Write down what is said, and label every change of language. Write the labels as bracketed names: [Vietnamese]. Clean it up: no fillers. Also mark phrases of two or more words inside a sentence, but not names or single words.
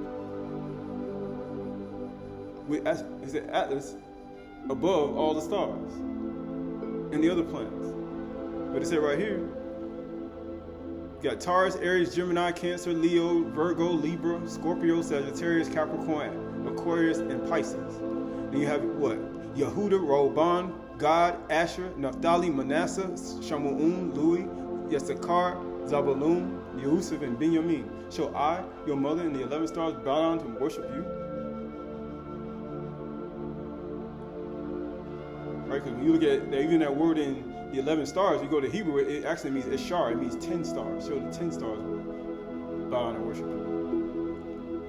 [English] It's the Atlas above all the stars and the other planets. But it said right here, you got Taurus, Aries, Gemini, Cancer, Leo, Virgo, Libra, Scorpio, Sagittarius, Capricorn, Aquarius, and Pisces. Then you have what? Yehuda, Roban, Gad, Asher, Naphtali, Manasseh, Shamu'un, Louis, Yessakar, Zabulun, Yehusuf, and Benjamin. Shall I, your mother, and the 11 stars bow down to worship you? Right, because when you look at even that word in the 11 stars, you go to Hebrew, it actually means Ishar. It means 10 stars. So the 10 stars bow down and worship you.